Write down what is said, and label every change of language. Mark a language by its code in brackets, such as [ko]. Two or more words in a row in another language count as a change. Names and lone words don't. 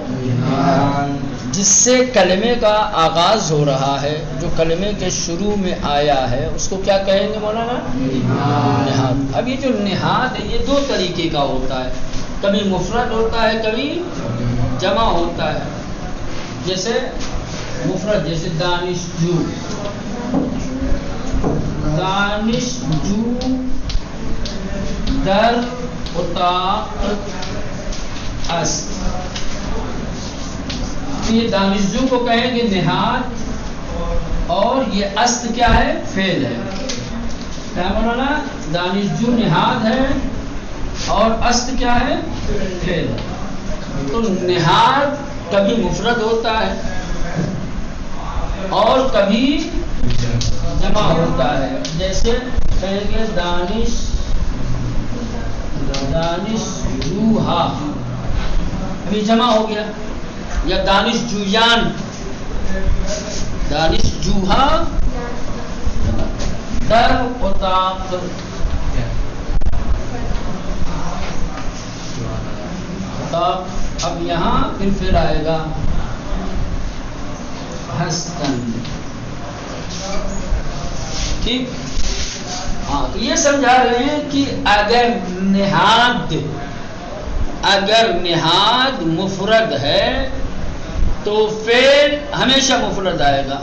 [ur] جس سے کلمے کا آغاز ہو رہا ہے، جو کلمے کے شروع میں آیا ہے، اس کو کیا کہیں گے مولانا؟ نہاد۔ اب یہ جو نہاد ہے یہ دو طریقے کا ہوتا ہے، کبھی مفرد ہوتا ہے، کبھی جمع ہوتا ہے۔ جیسے مفرد، جیسے دانشجو، [fa] دانشجو، در، اتاق، است، [ur] یہ دانشجو کو کہیں گے نہاد، اور یہ است کیا ہے؟ فعل ہے۔ کیا مولانا؟ دانشجو نہاد ہے اور است کیا ہے؟ فعل ہے۔ تو نہاد کبھی مفرد ہوتا ہے اور کبھی جمع ہوتا ہے. جیسے کہیں گے دانش جوہا، ابھی جمع ہو گیا. یا دانش جویان، [fa] دانش جوہا در اتاق. [ur] اب یہاں پھر آئے گا ہستن. ٹھیک. ہاں تو یہ سمجھا رہے ہیں کہ اگر نہاد مفرد ہے تو فعل ہمیشہ مفرد آئے گا.